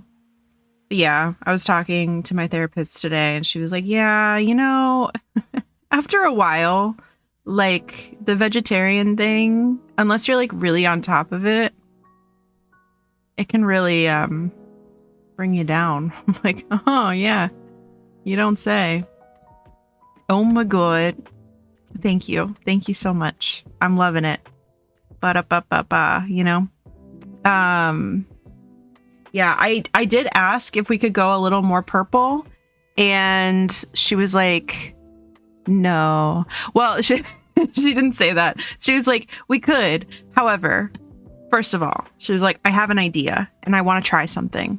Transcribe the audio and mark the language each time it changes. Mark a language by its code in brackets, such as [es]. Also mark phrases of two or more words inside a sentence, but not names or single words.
[en] But yeah, I was talking to my therapist today and she was like, yeah, after a while, the vegetarian thing, unless you're really on top of it, it can really bring you down. I'm like, oh yeah, you don't say. Oh my god. Thank you. Thank you so much. I'm loving it. Ba-da-ba-ba-ba, Yeah, I did ask if we could go a little more purple, and she was like, no. Well, she didn't say that. She was like, we could. However, first of all, she was like, I have an idea and I want to try something.